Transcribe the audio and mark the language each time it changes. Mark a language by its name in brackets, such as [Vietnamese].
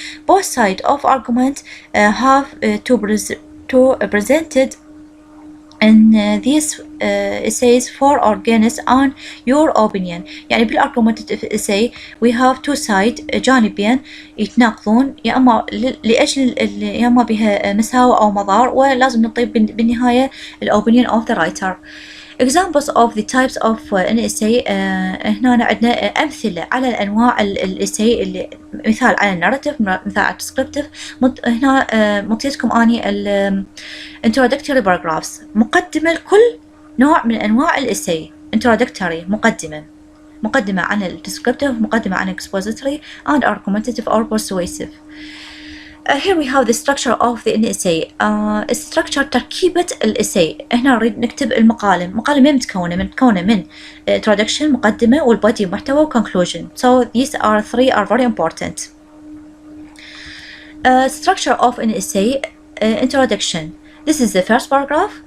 [English] Both sides of argument have to presented in these essays for organist and your opinion. [Arabic] يعني بالargumentative essay [English] we have two sides [Arabic] جانبين يتناقضون يا أما لأجل يا أما بها مساوئ أو مضار، ولازم نطيب بالنهاية ال [English] opinion of the writer. examples of the types of an essay. [Arabic] هنا عندنا أمثلة على الأنواع الإساي اللي مثال على الناراتيف، مثال على الديسكريبتيف. هنا مطيتكم أني introductory paragraphs، مقدمة لكل نوع من أنواع الإساي. introductory مقدمة عن الديسكريبتيف، مقدمة عن [English] expository and argumentative or persuasive. Here we have the structure of the essay. [Arabic] structure تركيبة الإساي. هنا نريد نكتب المقالة. مقالة من متكونة من introduction مقدمة والبادي محتوى و conclusion. [English] So these are three are very important. Structure of an essay. Introduction. This is the first paragraph.